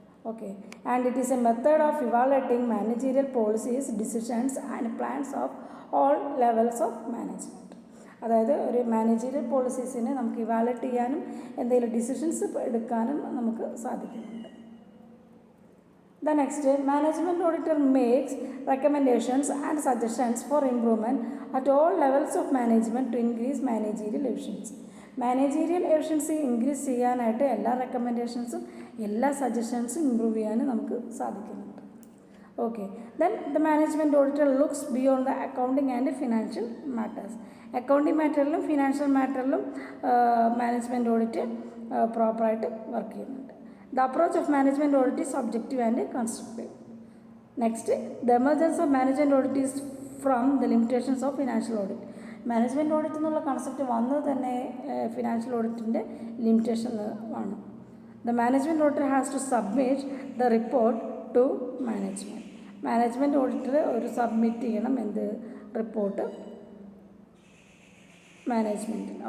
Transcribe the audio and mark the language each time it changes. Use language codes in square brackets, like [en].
[en] Okay, and it is a method of evaluating managerial policies, decisions and plans of all levels of management. [ml] അതായത് ഒരു managerial പോളിസീസിനെ നമുക്ക് evaluate ചെയ്യാനും എന്തെങ്കിലും decisions എടുക്കാനും നമുക്ക് സാധിക്കുന്നുണ്ട്. [en] The next, management auditor makes recommendations and suggestions for improvement at all levels of management to increase managerial efficiency. [ml] Managerial efficiency increase ചെയ്യാനായിട്ട് എല്ലാ റെക്കമെൻഡേഷൻസും എല്ലാ സജഷൻസും ഇമ്പ്രൂവ് ചെയ്യാനും നമുക്ക് സാധിക്കുന്നുണ്ട്. [en] Okay, then the management auditor looks beyond the accounting and financial matters. [ml] Accounting മാറ്ററിലും financial മാറ്ററിലും management audit പ്രോപ്പറായിട്ട് work ചെയ്യുന്നുണ്ട്. [en] The approach of management audit is objective and constructive. Next, the emergence of management audit is from the limitations of financial audit. [ml] Management audit എന്നുള്ള concept വന്നത് തന്നെ financial ഓഡിറ്റിൻ്റെ limitation ആണ്. [en] The management auditor has to submit the report to management. [ml] Management auditor ഒരു submit ചെയ്യണം എന്ത് report മാനേജ്മെൻറ്റിന്.